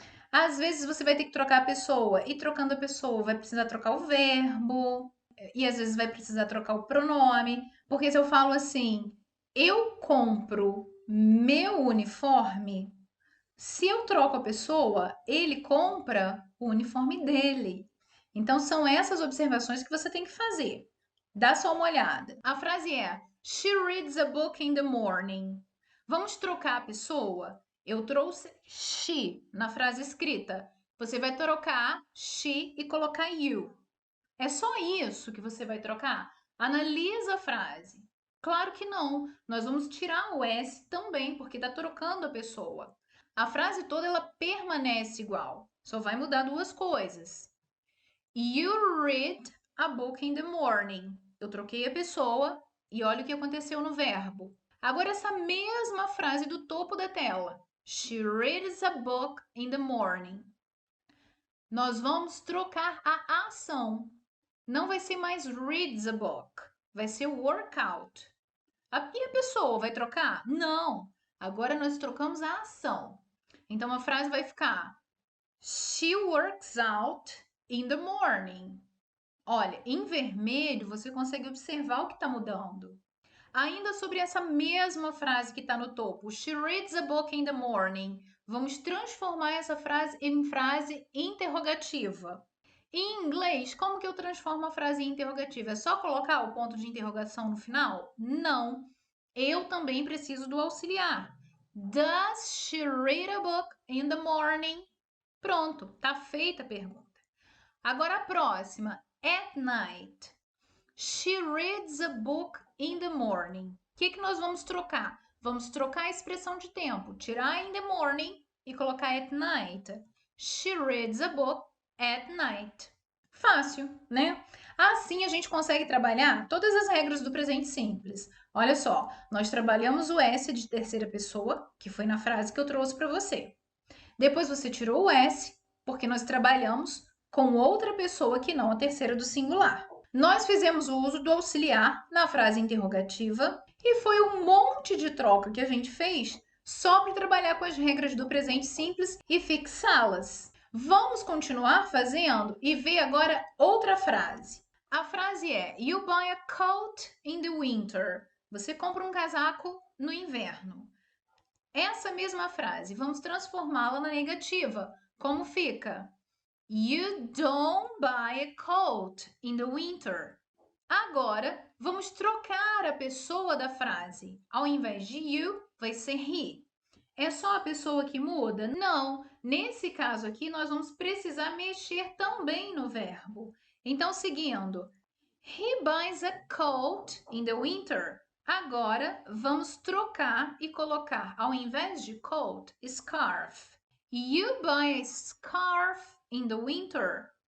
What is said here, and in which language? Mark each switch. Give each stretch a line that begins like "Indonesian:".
Portuguese: Às vezes você vai ter que trocar a pessoa, e trocando a pessoa vai precisar trocar o verbo, e às vezes vai precisar trocar o pronome, porque se eu falo assim, eu compro meu uniforme, se eu troco a pessoa, ele compra o uniforme dele. Então são essas observações que você tem que fazer. Dá só uma olhada. A frase é:
English: She reads a book in the morning.
Portuguese: Vamos trocar a pessoa? Eu trouxe she na frase escrita. Você vai trocar she e colocar you. É só isso que você vai trocar? Analisa a frase. Claro que não. Nós vamos tirar o S também, porque está trocando a pessoa. A frase toda ela permanece igual. Só vai mudar duas coisas.
English: You read a book in the morning.
Portuguese: Eu troquei a pessoa e olha o que aconteceu no verbo. Agora essa mesma frase do topo da tela.
English: She reads a book in the morning.
Portuguese: Nós vamos trocar a ação. Não vai ser mais
English: reads a book,
Portuguese: vai ser workout. E a pessoa vai trocar? Não. Agora nós trocamos a ação. Então a frase vai ficar:
English: She works out in the morning.
Portuguese: Olha, em vermelho você consegue observar o que está mudando. Ainda sobre essa mesma frase que está no topo,
English: She reads a book in the morning.
Portuguese: Vamos transformar essa frase em frase interrogativa. Em inglês, como que eu transformo a frase em interrogativa? É só colocar o ponto de interrogação no final? Não. Eu também preciso do auxiliar.
English: Does she read a book in the morning?
Portuguese: Pronto, tá feita a pergunta. Agora a próxima.
English: At night. She reads a book in the morning.
Portuguese: O que nós vamos trocar? Vamos trocar a expressão de tempo. Tirar
English: in the morning
Portuguese: e colocar
English: at night. She reads a book at night.
Portuguese: Fácil, né? Assim a gente consegue trabalhar todas as regras do presente simples. Olha só, nós trabalhamos o S de terceira pessoa, que foi na frase que eu trouxe para você. Depois você tirou o S, porque nós trabalhamos com outra pessoa que não a terceira do singular. Nós fizemos o uso do auxiliar na frase interrogativa e foi um monte de troca que a gente fez só para trabalhar com as regras do presente simples e fixá-las. Vamos continuar fazendo e ver agora outra frase. A frase é:
English: You buy a coat in the winter.
Portuguese: Você compra um casaco no inverno. Essa mesma frase, vamos transformá-la na negativa. Como fica?
English: You don't buy a coat in the winter.
Portuguese: Agora, vamos trocar a pessoa da frase. Ao invés de you, vai ser he. É só a pessoa que muda? Não. Nesse caso aqui, nós vamos precisar mexer também no verbo. Então, seguindo.
English: He buys a coat in the winter.
Portuguese: Agora, vamos trocar e colocar, ao invés de coat, scarf.
English: You buy a scarf in the winter.